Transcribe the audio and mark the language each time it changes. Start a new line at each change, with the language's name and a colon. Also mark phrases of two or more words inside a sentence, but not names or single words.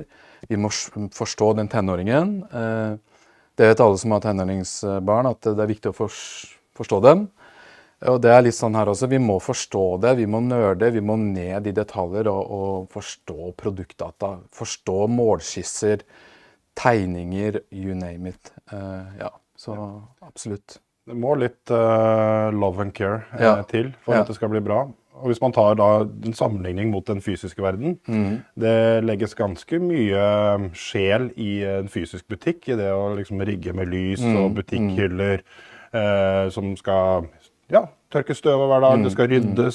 Norwegian: Vi må forstå den tenåringen. Det vet alle som har tenåringsbarn, at det viktig å forstå dem. Og det litt sånn her også, vi må forstå det, vi må nørde, vi må ned i detaljer og forstå produktdata, forstå målskisser, tegninger,
English: you name it.
Norwegian: Ja, så absolutt. Det må litt
English: love and care
Norwegian: til for at det skal bli bra. Og hvis man tar da en sammenligning mot den fysiske verden, det legges ganske mye sjel i en fysisk butikk, i det å liksom rigge med lys og butikkhyller som skal tørke støv hver dag, det skal ryddes.